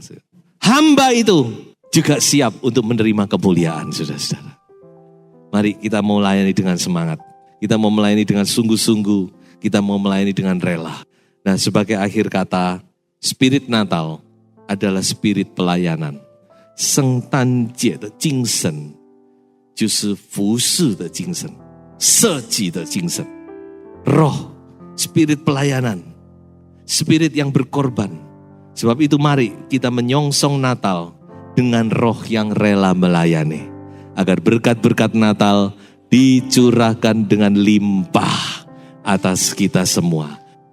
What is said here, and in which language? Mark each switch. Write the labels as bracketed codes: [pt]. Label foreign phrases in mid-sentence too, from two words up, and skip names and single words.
[id] Hamba itu juga siap untuk menerima kemuliaan, saudara-saudara. Mari kita mau melayani dengan semangat. Kita mau melayani dengan sungguh-sungguh. Kita mau melayani dengan rela. Nah, sebagai akhir kata, spirit Natal adalah spirit pelayanan. [zh] 圣诞节的精神就是服侍的精神，设计的精神。 [id] Roh, spirit pelayanan. spirit yang berkorban. Sebab itu mari kita menyongsong Natal dengan roh yang rela melayani. Agar berkat-berkat Natal dicurahkan dengan limpah atas kita semua.